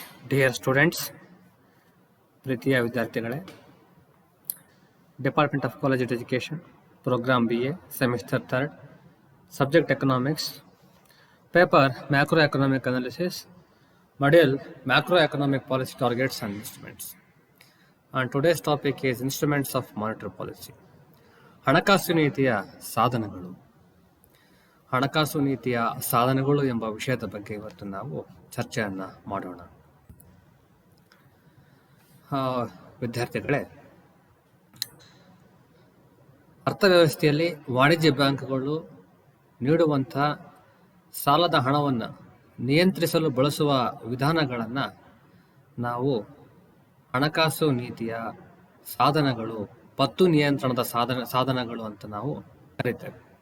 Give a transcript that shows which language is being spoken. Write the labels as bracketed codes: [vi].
[en] dear students, [kn] ಪ್ರೀತಿಯ ವಿದ್ಯಾರ್ಥಿಗಳೇ, [en] Department of college education, programme BA, semester 3, subject economics, paper macro economic analysis, module macro economic policy targets and instruments. And today's topic is instruments of monetary policy. [kn] ಹಣಕಾಸು ನೀತಿಯ ಸಾಧನಗಳು. ಹಣಕಾಸು ನೀತಿಯ ಸಾಧನಗಳು ಎಂಬ ವಿಷಯದ ಬಗ್ಗೆ ಇವತ್ತು ನಾವು ಚರ್ಚೆಯನ್ನ ಮಾಡೋಣ. ವಿದ್ಯಾರ್ಥಿಗಳೇ, ಅರ್ಥವ್ಯವಸ್ಥೆಯಲ್ಲಿ ವಾಣಿಜ್ಯ ಬ್ಯಾಂಕ್ಗಳು ನೀಡುವಂಥ ಸಾಲದ ಹಣವನ್ನು ನಿಯಂತ್ರಿಸಲು ಬಳಸುವ ವಿಧಾನಗಳನ್ನು ನಾವು ಹಣಕಾಸು ನೀತಿಯ ಸಾಧನಗಳು, ಪತ್ತು ನಿಯಂತ್ರಣದ ಸಾಧನಗಳು ಅಂತ ನಾವು ಕರೀತೇವೆ.